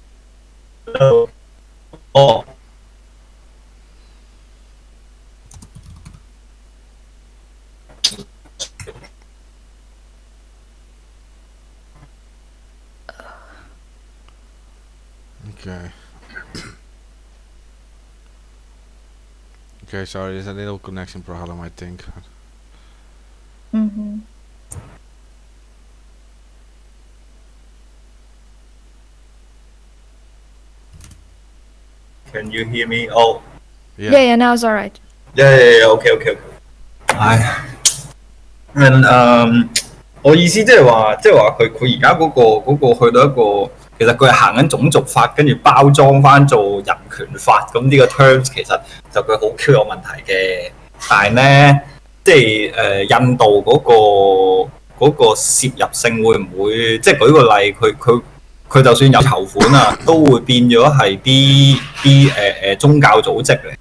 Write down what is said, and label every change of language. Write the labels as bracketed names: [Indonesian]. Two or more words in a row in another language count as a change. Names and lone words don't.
[English] 哦。 Okay. Okay, sorry, there's a little connection problem, I think. Mm-hmm. Can you hear me? Oh. Yeah, now it's alright. Yeah. Okay. [Cantonese] 唉，我意思即係話佢而家嗰個去到一個，其實佢係行緊種族法，跟住包裝翻做人權法，咁呢個 terms 其實就佢好 Q 有問題嘅。但係咧， 即係印度嗰個涉入性會唔會即係舉個例，佢就算有籌款啊，都會變咗係啲宗教組織嚟。